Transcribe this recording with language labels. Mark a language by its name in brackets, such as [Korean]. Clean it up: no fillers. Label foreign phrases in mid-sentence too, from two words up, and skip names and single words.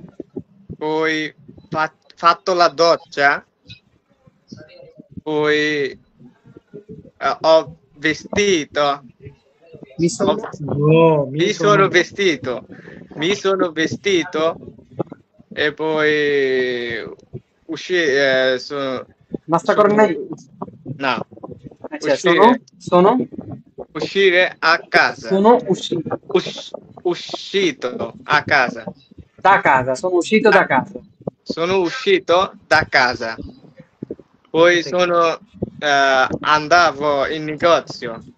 [Italian] Poi fatto la doccia. Poi ho vestito. mi sono, Oh, Mi sono vestito. Mi sono vestito e poi [Bangla] মাস্টার করেন নাই? [Italian] no, [Bangla] আচ্ছা, [Italian] sono uscire a casa. uscito Uscito a casa. da casa, sono uscito da casa, Sono uscito da casa. Poi andavo in negozio.